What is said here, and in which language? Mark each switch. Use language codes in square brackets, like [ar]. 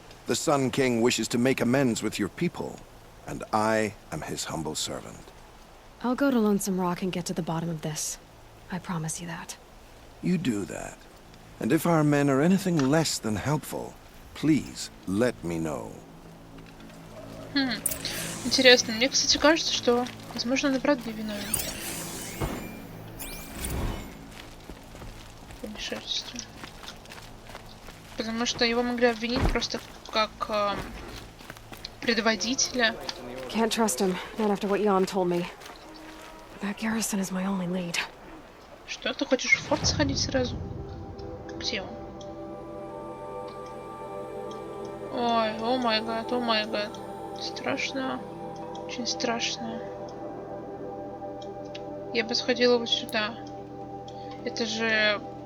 [en] The Sun King wishes to make amends with your people, and I am his humble servant. I'll go to Lonesome Rock and get to the bottom of this. I promise you that. You do that. And if our men are anything less than helpful, please let me know. [ru] Интересно. Мне, кстати, кажется, что, возможно, он и правда виновен. Помешательство. Потому что его могли обвинить просто как предводителя. [en] Can't trust him, not after what Jan told me. That garrison is my only lead. [ru] Что, ты хочешь в форт сходить сразу? Где он? Ой, [en] о май гад, о май гад. [ru] Страшно. Очень страшно. Я бы сходила вот сюда. Это же...